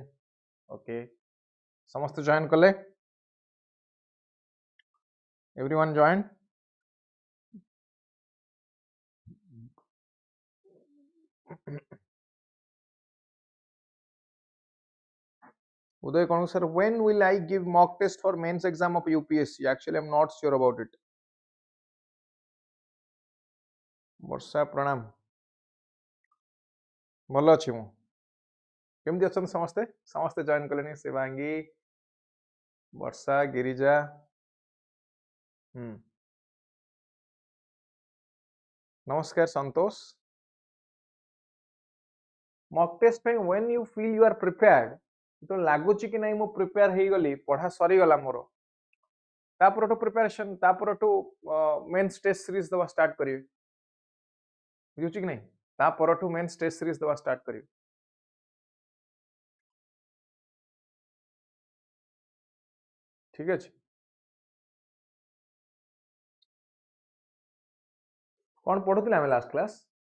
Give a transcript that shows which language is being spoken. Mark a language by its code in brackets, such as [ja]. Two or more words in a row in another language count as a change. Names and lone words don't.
[en] Okay. [or] ସମସ୍ତେ join କଲେ. [en] Everyone joined. Uday Konu sir, when will I give mock test for mains exam of UPSC? Actually, I'm not sure about it. [or] ବର୍ଷା ପ୍ରଣାମ ଭଲ ଅଛି ମୁଁ କେମିତି ଅଛନ୍ତି ସମସ୍ତେ ସମସ୍ତେ ଜଏନ୍ କଲେଣି ଶିବାଙ୍ଗୀ ବର୍ଷା ଗିରିଜା ନମସ୍କାର ସନ୍ତୋଷ [en] mock test [or] ପାଇଁ [en] when you feel you are prepared [or] तो ଲାଗୁଛି କି ନାହିଁ ମୁଁ ପ୍ରିପେୟାର ହେଇଗଲି ପଢା ସରିଗଲା ମୋର ତାପରଠୁ ପ୍ରିପାରେସନ ତାପରଠୁ [en] mains test series [or] ଦବା ଷ୍ଟାର୍ଟ କରିବି ବୁଝୁଛି କି ନାହିଁ ତାପରଠୁ [en] mains test series [or] ଦବା ଷ୍ଟାର୍ଟ କରିବି ଠିକ ଅଛି କଣ ପଢୁଥିଲେ ଆମେ [en] last class